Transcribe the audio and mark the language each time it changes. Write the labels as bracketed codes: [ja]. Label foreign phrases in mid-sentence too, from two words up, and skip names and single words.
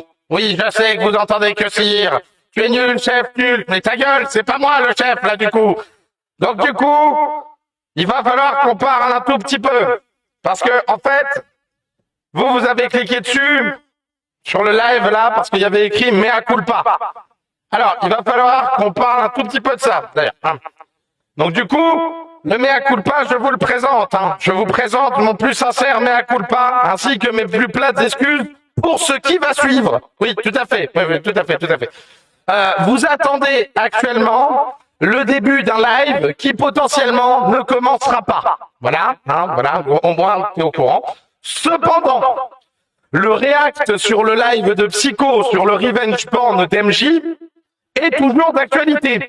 [fr] Oui, je sais que vous entendez que sire. Tu es nul, chef, nul. Mais ta gueule, c'est pas moi le chef, là, du coup. Donc, du coup, il va falloir qu'on parle un tout petit peu. Parce que, en fait, vous avez cliqué dessus, sur le live, là, parce qu'il y avait écrit « [la] mea culpa ». [fr] Alors, il va falloir qu'on parle un tout petit peu de ça, d'ailleurs. Donc, du coup, le [la] mea culpa, [fr] je vous le présente. Je vous présente mon plus sincère [la] mea culpa, [fr] ainsi que mes plus plates excuses pour ce qui va suivre. Oui, tout à fait. Oui, tout à fait. Vous attendez actuellement le début d'un live qui potentiellement ne commencera pas. Voilà, au moins, t'es au courant. Cependant, le react sur le live de Psycho sur le [en] revenge porn [fr] d'MJ est toujours d'actualité.